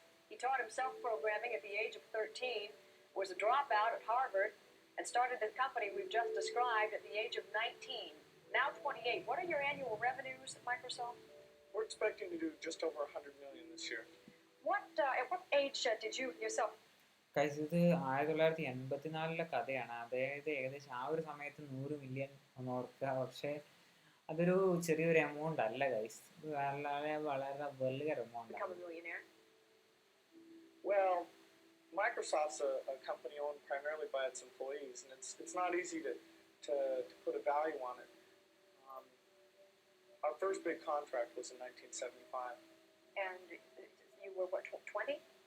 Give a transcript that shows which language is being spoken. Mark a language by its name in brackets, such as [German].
[English] He taught himself programming at the age of 13, was a dropout at Harvard, and started the company we've just described at the age of 19. Now 28. What are your annual revenues at Microsoft? We're expecting to do just over 100 million this year. At what age did you yourself? [Malayalam] Guys, ഇത് 1984 കഥയാണ്. അതായത് ഏകദേശം ആ ഒരു സമയത്ത് 100 million ഒന്ന് ഓർക്കുക. പക്ഷേ അതൊരു ചെറിയൊരു എമൗണ്ട് അല്ല ഗൈസ്, വളരെ വലിയൊരു എമൗണ്ട് ആണ്. [English] Well, Microsoft's a company owned primarily by its employees, and it's not easy to put a value on it. Our first big contract was in 1975. And you were what, 20?